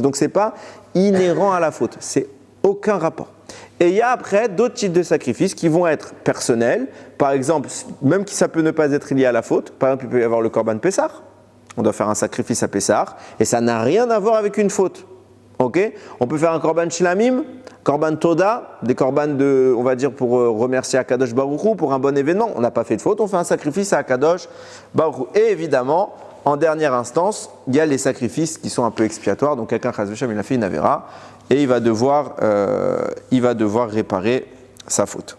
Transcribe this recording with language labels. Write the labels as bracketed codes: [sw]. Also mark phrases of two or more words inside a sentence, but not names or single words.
[fr] Donc, ce n'est pas inhérent à la faute. C'est aucun rapport. Et il y a après d'autres types de sacrifices qui vont être personnels. Par exemple, même si ça peut ne pas être lié à la faute, par exemple, il peut y avoir le [he] קרבן פסח. [fr] On doit faire un sacrifice à Pessah et ça n'a rien à voir avec une faute. Okay, on peut faire un [he] קרבן שלמים, קרבן תודה, [fr] des korban on va dire pour remercier [he] הקדוש ברוך הוא [fr] pour un bon événement. On n'a pas fait de faute, on fait un sacrifice à [he] הקדוש ברוך הוא. [fr] Et évidemment, en dernière instance, il y a les sacrifices qui sont un peu expiatoires. Donc quelqu'un, [he] חס ושם, [fr] il a fait une avéra. Et il va devoir réparer sa faute.